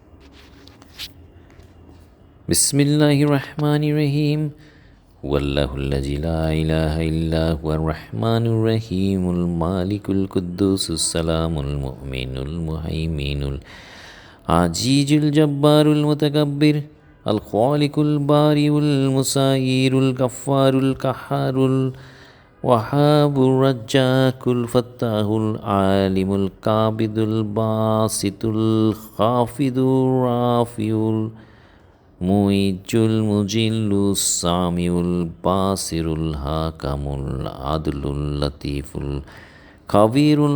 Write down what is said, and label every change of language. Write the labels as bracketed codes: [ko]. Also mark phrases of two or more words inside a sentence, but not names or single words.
[ar] بسم الله الرحمن الرحيم. والله الذي لا إله إلا هو الرحمن الرحيم الملك القدوس السلام المؤمن المهيمن العزيز الجبار المتكبر ال الخالق البارئ المصور الغفار القهار الوهاب الرزاق الفتاح العليم القابض الباسط الخافض الرافع المعز المذل السميع البصير الحكم العدل اللطيف الخبير